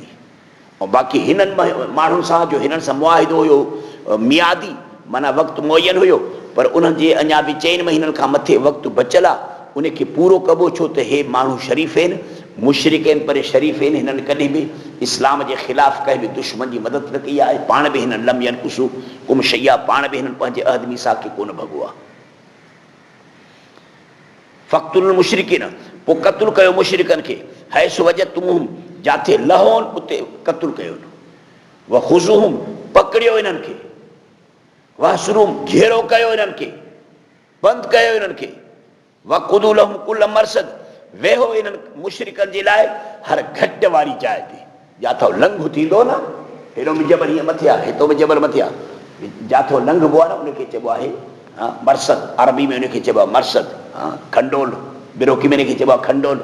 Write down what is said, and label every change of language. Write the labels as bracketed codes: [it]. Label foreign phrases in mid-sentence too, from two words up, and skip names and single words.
[sd] ऐं बाक़ी हिननि माण्हुनि सां जो हिननि सां मुआहिदो हुयो मियादी माना वक़्तु मुअयन हुयो, पर उन्हनि जे अञा बि 4 महीननि खां मथे वक़्तु बचियल आहे, उनखे पूरो कबो। छो त हे माण्हू शरीफ़ आहिनि, मुशरिक आहिनि, पर शरीफ़ आहिनि। हिननि कॾहिं बि इस्लाम जे ख़िलाफ़ु कंहिं बि दुश्मन जी मदद न कई आहे। पाण बि हिननि [ar] لم ينقصوكم شيئا, [sd] पाण बि हिननि पंहिंजे अहद मीसाक़ खे कोन भॻो आहे। [ar] فاقتلوا المشركين, [sd] पोइ क़त्लु कयो मुशरिकनि खे, [ar] حيث وجدتموهم, [sd] जिथे लहोनि उते क़त्लु कयोनि। [ar] وخذوهم, [sd] पकड़ियो इन्हनि खे। वहसुरुहुम, घेरो कयो इन्हनि खे, बंदि कयो इन्हनि खे। [ar] واقعدوا لهم كل مرصد, [sd] वेहो इन्हनि मुशरिकनि जे लाइ हर घट वारी जाइ ते। जिथो लंघ थींदो न, हेॾो बि जबल हीअं मथे आहे, हेॾो बि जबल मथे आहे, जिथो लंघबो आहे न उनखे चइबो आहे मरसद। अरबी में उनखे चइबो आहे मरसद, खंडोल। बिरोकी में इनखे चइबो आहे खंडोल।